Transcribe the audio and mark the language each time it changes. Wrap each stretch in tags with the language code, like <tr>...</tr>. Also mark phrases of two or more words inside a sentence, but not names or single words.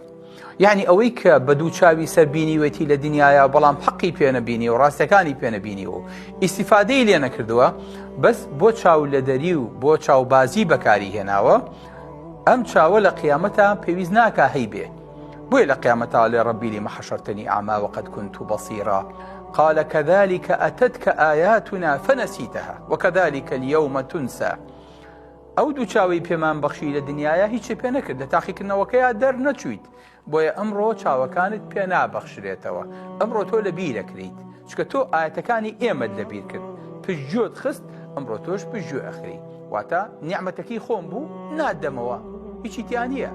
<ckb>یعنی ئەوەی کە بەدوو چاوی سەربینیوێتی لە دنیاە بەڵام حەقی پێ نەبینی و ڕاستەکانی پێ نەبینی و ئیسیفادەی لێ نەکردووە بەس بۆ چاو لە دەری و بۆ چاوبازی بەکاری هێناوە ئەم چاوە لە قیامەتە پێویست ناکا هەی بێ. بۆیە لە قیامەتە</ckb> <ar>لێ ڕەبی لم حەشەرتنی ئەعما وقد كنت بصيرا قال كذلك أتتك آياتنا فنسيتها وكذلك اليوم تنسى.</ar> <ckb>ئەو دوو چاوی پێمان بەخشی لە دنیاە هیچی پێ نەکرد لە تاقیکردنەوەکەیان دەرنەچوویت بۆیە ئەمڕۆ چاوەکانت پێ نابەخشرێتەوە. ئەمڕۆ تۆ لە بیرەکریت چکە تۆ ئاەتەکانی ئێمەت لەبیر کرد پشتگوێت خست ئەمڕۆ تۆش پشتگوێ ئەخری واتە نیعمەتەکەی خۆم بوو نادەمەوە هیچی تیان نییە.</ckb>